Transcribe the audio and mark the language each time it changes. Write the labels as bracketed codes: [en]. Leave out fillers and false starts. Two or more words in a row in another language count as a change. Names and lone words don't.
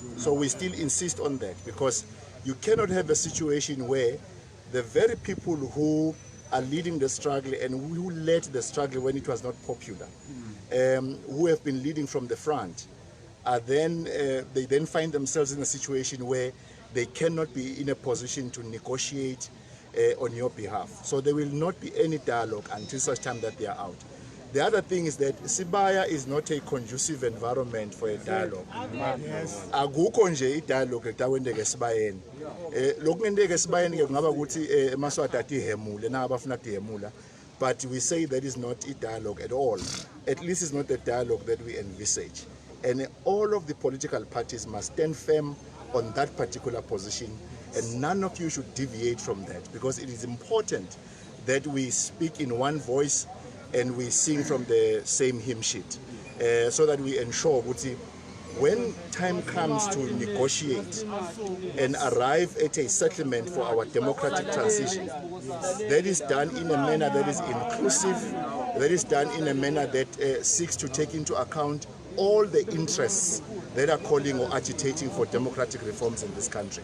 [en] So we still insist on that, because you cannot have a situation where the very people who are leading the struggle and who led the struggle when it was not popular, who have been leading from the front, are then they then find themselves in a situation where they cannot be in a position to negotiate on your behalf. So there will not be any dialogue until such time that they are out. The other thing is that Sibaya is not a conducive environment for a dialogue. [ss] Akukho nje i-dialogue etakwendeke esibayeni. Lokungendeke esibayeni ke kungaba ukuthi emaswati atihemule nabafuna atihemula. [en] But we say that is not a dialogue at all. At least it's not the dialogue that we envisage. And all of the political parties must stand firm on that particular position, and none of you should deviate from that, because it is important that we speak in one voice and we sing from the same hymn sheet, so that we ensure that when time comes to negotiate and arrive at a settlement for our democratic transition, that is done in a manner that is inclusive, that is done in a manner that seeks to take into account all the interests that are calling or agitating for democratic reforms in this country.